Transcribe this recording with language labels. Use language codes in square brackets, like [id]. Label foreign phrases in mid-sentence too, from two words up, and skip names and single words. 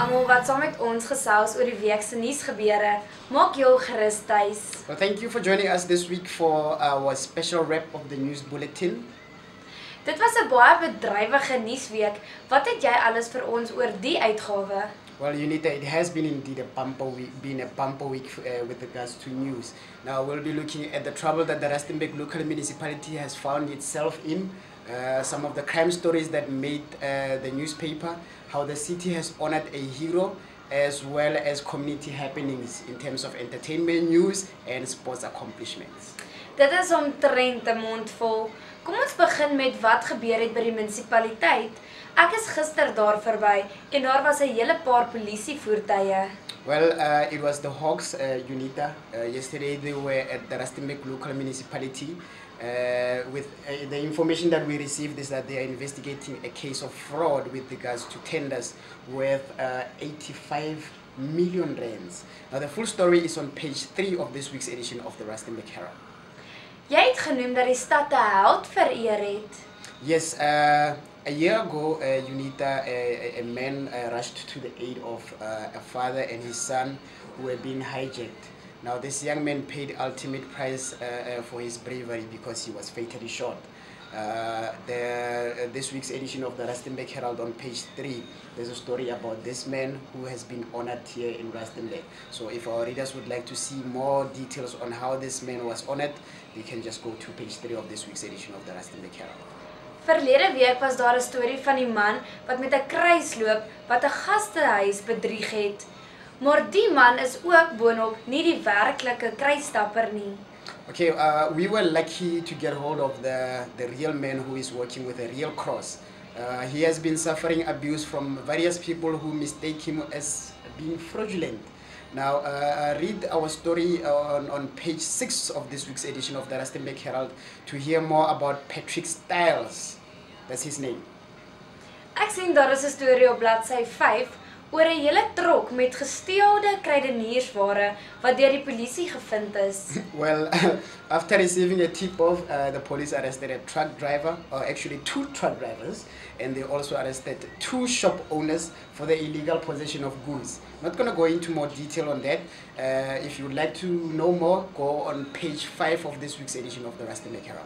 [af] wat saam met ons gesels oor die week se nuusgebeure. Maak jou gerus tuis. [en] Well, thank you for joining us this week for our special wrap of the news bulletin. [af] Dit was 'n baie bedrywige nuusweek. Wat het jy alles vir ons oor die uitgawe? [en] Well, Unita, it has been indeed a bumper week with regards to news. Now, we'll be looking at the trouble that the Rustenburg local municipality has found itself in, some of the crime stories that made the newspaper, how the city has honored a hero, as well as community happenings in terms of entertainment news and sports accomplishments. [af] Dit is omtrent 'n mond vol. Kom ons begin met wat gebeur het by die munisipaliteit. Ek is gister daar verby en daar was 'n hele paar polisievoertuie. [en] Well, it was the Hawks, Unita. Yesterday they were at the Rustenburg local municipality. With the information that we received is that they are investigating a case of fraud with regards to tenders worth 85 million rands. Now the full story is on page 3 of this week's edition of the Rustenburg Herald. [af] Jy het genoem dat die stad 'n held vereer het. [en] Yes, a year ago, Unita, a man rushed to the aid of a father and his son who were being hijacked. Now, this young man paid ultimate price for his bravery because he was fatally shot. This week's edition of the Rustenburg Herald on page 3, there's a story about this man who has been honored here in Rustenburg. So if our readers would like to see more details on how this man was honored, they can just go to page 3 of this week's edition of the Rustenburg Herald. [af] Verlede week was daar 'n storie van die man wat met 'n kruis loop wat 'n gastehuis bedrieg het. Maar die man is ook boonop nie die werklike kruisstapper nie. [en] Okay, we were lucky to get hold of the real man who is working with a real cross. He has been suffering abuse from various people who mistake him as being fraudulent. Now, read our story on page 6 of this week's edition of the Rustenburg Herald to hear more about Patrick Styles. That's his name. [af] Ek sien daar is 'n storie op bladsy 5 oor 'n hele trok met gesteelde kruideniersware wat deur die polisie gevind is. [en] Well, after receiving a tip-off, the police arrested a truck driver, or actually 2 truck drivers, and they also arrested 2 shop owners for the illegal possession of goods. Not going to go into more detail on that. If you would like to know more, go on page 5 of this week's edition of the Rustenburg Herald.